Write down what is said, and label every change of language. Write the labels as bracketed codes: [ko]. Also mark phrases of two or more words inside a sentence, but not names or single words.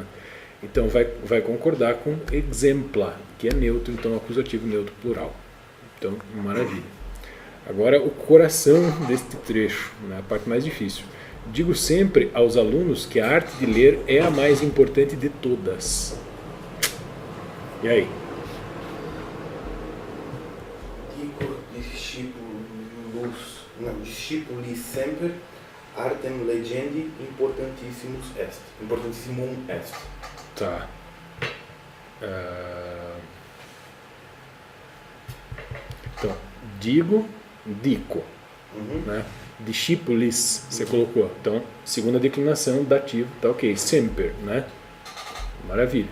[pt] Então vai concordar com exempla, que é neutro, então acusativo neutro plural. Então, maravilha. Agora o coração deste trecho, né? A parte mais difícil. Digo sempre aos alunos que a arte de ler é a mais importante de todas. E aí? [la] Discipuli sempre artem legendi importantissimum est. [pt] Tá. Então, dico, né? Discipulis, você colocou. Então, segunda declinação, dativo, tá ok. Sempre, né? Maravilha.